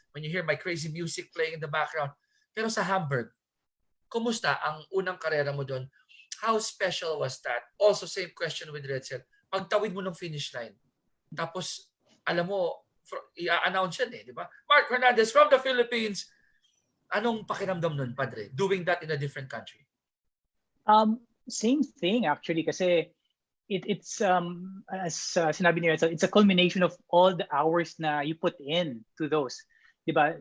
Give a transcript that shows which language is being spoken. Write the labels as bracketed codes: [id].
[en] When you hear my crazy music playing in the background. [tl] Pero sa Hamburg, kumusta ang unang karera mo doon? [en] How special was that? Also, same question with Retzel. [tl] Pagtawid mo ng finish line, tapos, alam mo, i-announce yan di ba? Mark Hernandez from the Philippines. Anong pakiramdam nun, Padre? [en] Doing that in a different country? Same thing, actually, [tl] kasi [en] it's as [tl] sinabi niyo, [en] it's a culmination of all the hours na you put in to those. [tl] Di ba?